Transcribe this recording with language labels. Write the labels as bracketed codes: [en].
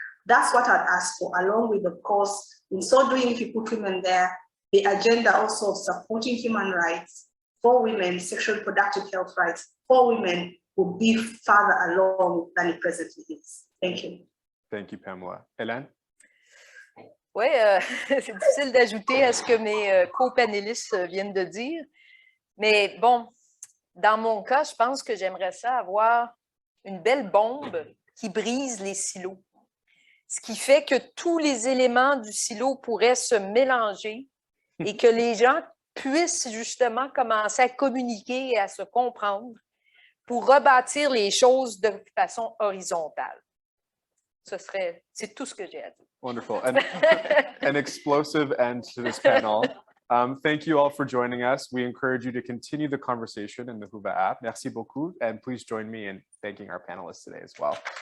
[en] That's what I'd ask for, along with, of course, in so doing, if you put women there, the agenda also of supporting human rights for women, sexual reproductive health rights for women would be farther along than it presently is. Thank you. Thank you, Pamela. Hélène? [fr] Oui, c'est difficile d'ajouter à ce que mes co-panélistes viennent de dire. Mais bon, dans mon cas, je pense que j'aimerais ça avoir une belle bombe qui brise les silos. Ce qui fait que tous les éléments du silo pourraient se mélanger et que les gens puissent justement commencer à communiquer et à se comprendre pour rebâtir les choses de façon horizontale. C'est tout ce que j'ai à dire. [en] Wonderful. And an explosive end to this panel. Thank you all for joining us. We encourage you to continue the conversation in the Whova app. [fr] Merci beaucoup. [en] And please join me in thanking our panelists today as well.